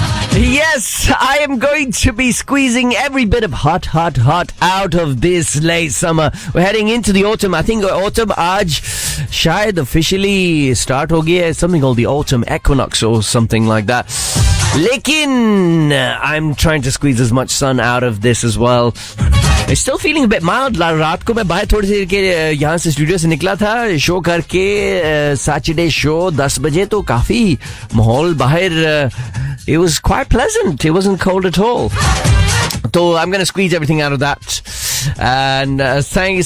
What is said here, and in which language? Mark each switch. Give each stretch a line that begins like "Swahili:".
English: Yes, I am going to be squeezing every bit of hot, hot, hot out of this late summer. We're heading into the autumn. I think autumn,
Hindi: aaj, shayad officially start ho gaya,
English: something called the autumn equinox or something like that. Lekin, I'm trying to squeeze as much sun out of this as well. It's still feeling a bit mild.
Hindi: रात को मैं बाहर थोड़ी देर के लिए यहाँ से studio से निकला था शो करके सैटरडे शो 10 बजे तो काफ़ी माहौल बाहर
English: it was quite pleasant. It wasn't cold at all. So I'm going to squeeze everything out of that. And thank you.